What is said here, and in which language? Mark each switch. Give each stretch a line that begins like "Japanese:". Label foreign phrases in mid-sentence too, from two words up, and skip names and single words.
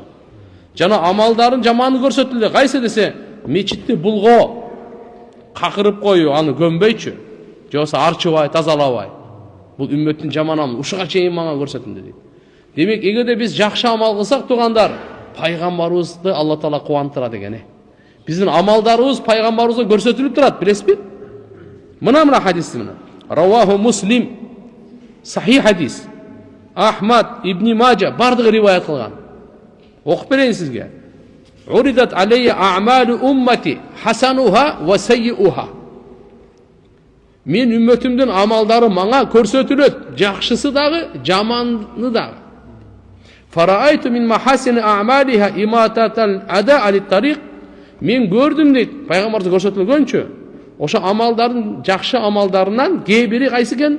Kyrgyz: Жана амалдарын жаманы көрсөтүлдү. Кайсы десе, мечитти булгоо, какырып коюу, аны көмбөйчү, же болбосо арчыбай, тазалабай. Бул үммөттүн жаман амалы, ушуга чейин мага көрсөтүлдү дейт. Демек, эгерде биз жакшы амал кылсак тугандар, пайгамбарыбызды Алла таала кубандырат экен. Биздин амалдарыбыз пайгамбарыбызга көрсөтүлүп турат, билесизби? Мына хадис мына.
Arabic: رواه مسلم.
Kyrgyz: Сахих хадис. Ахмад, Ибн Мажа бардыгы риваят кылган. Окуп берейин сизге.
Arabic: عرضت علي أعمال أمتي حسنها وسيئها.
Kyrgyz: Мен үммөтүмдүн амалдары мага көрсөтүлөт, жакшысы дагы, жаманы дагы.
Arabic: فرأيت من محاسن أعمالها إماطة الأذى عن الطريق.
Kyrgyz: Мен көрдүм дейт, пайгамбарыбыз көрсөтүлгөнчө. Ошо амалдардын, жакшы амалдарынан кээ бири кайсы экен?